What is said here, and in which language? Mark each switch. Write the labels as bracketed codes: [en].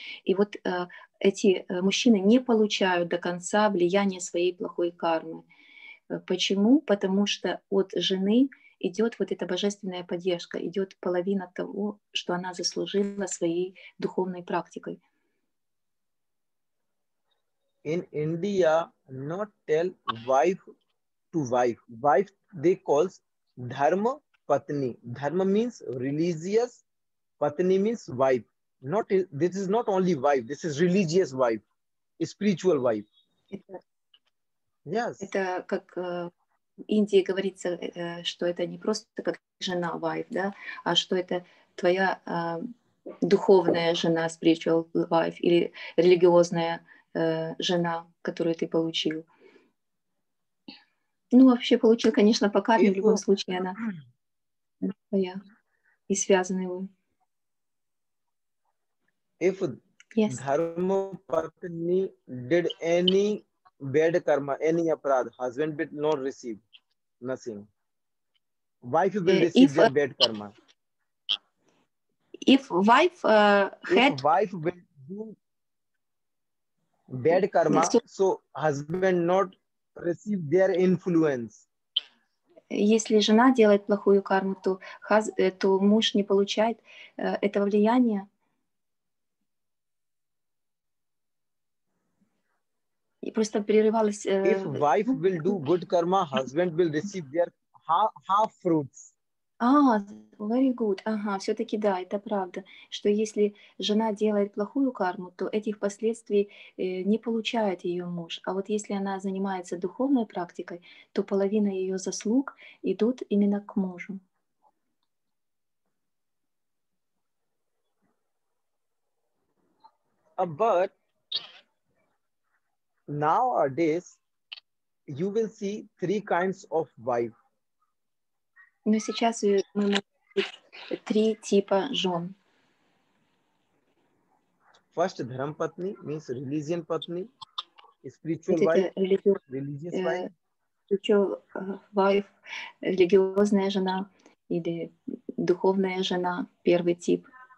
[ru] И вот эти мужчины не получают до конца влияния своей плохой кармы. Почему? Потому что от жены идет вот эта божественная поддержка, идет половина того, что она заслужила своей духовной практикой. [en] In India, not tell wife to wife. Wife they calls dharma patni. Dharma means religious. Patni means wife. This is not only wife. This is religious wife, spiritual wife. Yes. [ru] Это как в Индии говорится, что это не просто как жена wife, да, а что это твоя духовная жена, [en] spiritual wife, [ru] или религиозная жена, которую ты получил. Ну, вообще получил, конечно, по карме, в любом случае она твоя и связаны вы. [en] If Yes. Dharma Patni did any bad karma, any aparad, husband will not receive nothing. Wife will receive their bad karma. If wife If had wife will do bad karma, so husband not receive their influence. [ru] Если жена делает плохую карму, то муж не получает этого влияния. И просто прерывалась. [en] If wife will do good karma, husband will receive their half fruits. Very good. [ru] Ага, все-таки да, это правда, что если жена делает плохую карму, то этих последствий не получает ее муж. А вот если она занимается духовной практикой, то половина ее заслуг идут именно к мужу. [en] But nowadays, you will see 3 kinds of wife. [ru] Но сейчас мы можем видеть 3 типа жен. [en] First, Dharam Patni means religion Patni, spiritual wife, religious wife. Spiritual wife, [ru] религиозная жена или духовная жена, первый тип.